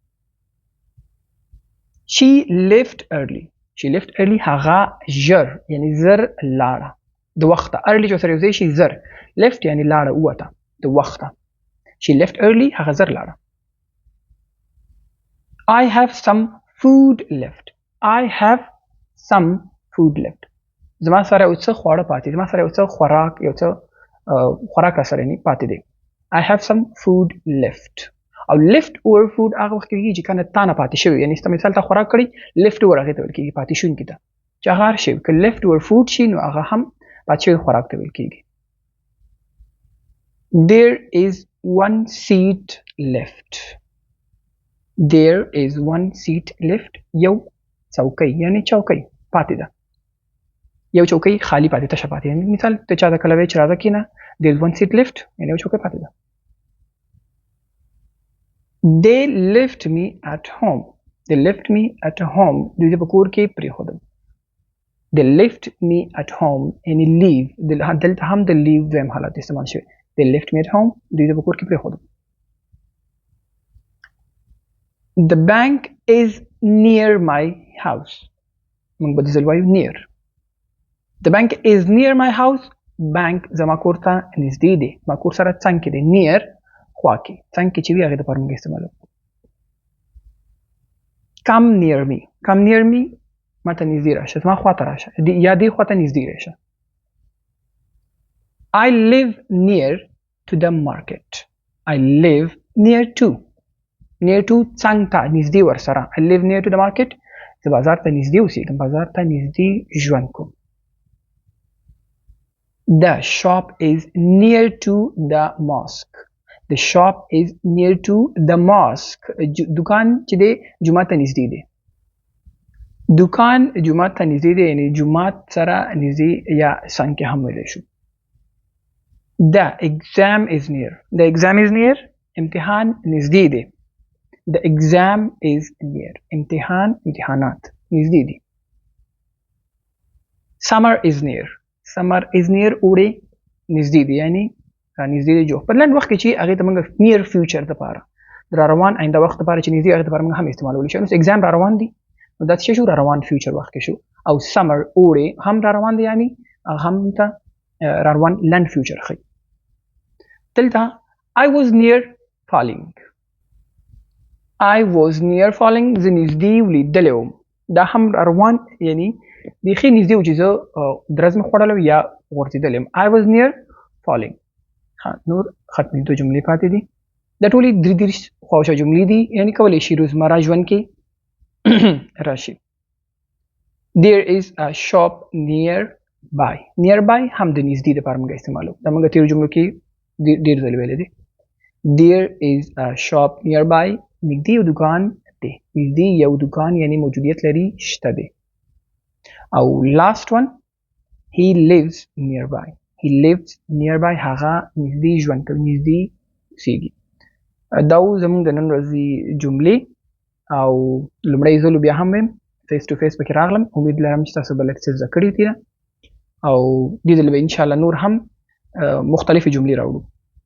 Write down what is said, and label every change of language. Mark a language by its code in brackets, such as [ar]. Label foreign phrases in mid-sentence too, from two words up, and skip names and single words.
[en] she left early. she left early [ps] هغه ژر یعنی زر لاړه د وخته early چې سره یو ځای شي زر left یعنی لاړه ووته د وخته [en] she left early [ps] هغه زر لاړه. [en] I have some food left. I have some food left. [ps] زما سره یو څه خواړه پاتې دي زما سره یو څه خوراک یو څه خوراک سره نه پاتې دي. [en] I have some food left. [ps] او [en] left over food [ps] هغه وخت کې چې کنه تانه پاتې شوی یعنی ست مثال ته خوراک کړی [en] left over [ps] هغه ته ویل کېږي پاتې شون کیته چې هغه شی ک [en] left over food [ps] شي نو هغه هم پاتې شوی خوراک ته ویل کېږي. [en] There is one seat left. There is one seat left. [ps] یو څوکۍ یعنی چوکۍ پاتې ده یو چوکۍ خالی پاتې تشه پاتې یعنی مثال ته چا د کله وی چې راځه کینه [en] there is one seat left [ps] یعنی یو چوکۍ پاتې ده. [en] They left me at home. They left me at home. [ps] دوی په کور کې پریښودم. [en] They left me at home [ps] یعنی leave دلته هم د leave دویم حالت استعمال شوی. [en] They left me at home [ps] دوی په کور کې پریښودم. [en] The bank is near my house. [ps] موږ به ځل وایو near. [en] The bank is near my house. [ps] bank زما کور ته نږدې دی ما کور سره څنګ کې دی near خوا کې څنګ کې چې وي هغه د پر موږ استعمالو. [en] come near me. come near me [ps] ماته نږدې راشه زما خوا ته راشه یا دې خوا ته نږدې راشه. [en] I live near to the market. I live near to near to [ps] څنګ ته نږدې ورسره. [en] I live near to the market [ps] زه بازار ته نږدې اوسېږم بازار ته نږدې ژوند کوم. [en] The shop is near to the mosque. The shop is near to the mosque. [ps] دکان چې دی جمعه ته نږدې دی. دکان جمعات ته نږدې دی، یعنی جمعات سره نږدې یا څنګ کې هم ویلی شو. [en] The exam is near. The exam is near. [ps] امتحان نږدې دی. [en] The exam is near. [ps] امتحانات نږدې دي. [en] Summer is near. Summer is near. [ps] اوړی نږدې دی، یعنی نږدې دی جو. په لنډ وخت کې چې هغې ته موږ [en] near future [ps] دپاره د را روان آینده وخت دپاره چې نږدې هغې دپاره موږ هم استعمالولی شو. اوس exam را روان دي نو دا څه شو؟ را روان future وخت کې شو. او summer اوړی هم را روان دی، یعنی هم ته را روان لنډ future ښیي. [en] دلته I was near falling. I was near falling. [ps] زه نږدې ولیدلی وم. دا هم را روان یعنی بیخي نږدې و چې زه درز مې خوړلی یا غورځېدلی یم. [en] I was near falling. [ps] نور ختمېدو جملې پاتې دي. دا ټولې 33 خواوشا جملې دي، یعنی کولی شي روزمره ژوند کې راشي. [en] There is a shop nearby. [ps] Nearby هم د نږدې دپاره موږ استعمالوو. دا موږ تېرو جملو کې ډېر ځلې ویلی دی. [en] There is a shop nearby. [ps] نږدې یو دکان دی. نږدې یو دکان یعنی موجودیت لري، شته دی. [en] او last one he lives nearby. He lives nearby. [ps] هغه نږدې ژوند کوي، نږدې اوسېږي. دا زموږ د نن ورځې جملې. او لومړی ځل بیا هم ویم [en] face to face [ps] پکې راغلم. امید لرم چې تاسو به لږ څه زده کړي دي او دې ځل به انشاءالله نور هم مختلفې جملې راوړو.